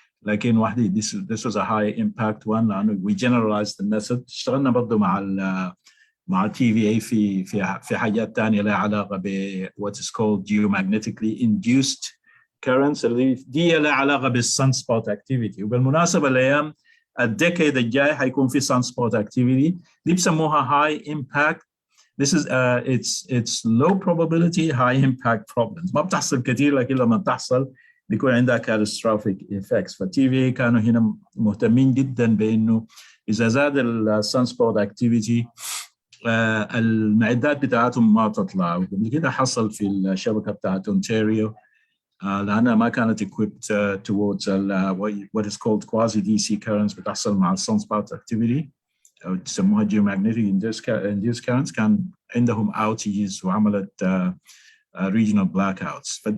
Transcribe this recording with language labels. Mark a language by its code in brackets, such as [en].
[ar] لكن واحدة [en] this was a high impact one [ar] لأنه [en] we generalized the method. [ar] اشتغلنا برضه مع TVA في حاجات تانية لها علاقة ب [en] what is called geomagnetically induced currents، [ar] اللي دي لها علاقة بالsunspot activity. وبالمناسبة الأيام الديكيد الجاي حيكون في sunspot activity دي بسموها high impact. [en] This is it's low probability high impact problems. [ar] ما بتحصل كثير، لكن لما تحصل بيكون عندها [en] catastrophic effects. [ar] فالTVA كانوا هنا مهتمين جدا بانه اذا زاد الsunspot activity المعدات بتاعتهم ما تطلع. وقبل كده حصل في الشبكه بتاعت اونتاريو لانها ما كانت [en] equipped towards what is called quasi DC currents [ar] بتحصل مع sunspot activity أو تسموها [en] geomagnetic induced currents. [ar] كان عندهم outages وعملت [en] regional blackouts.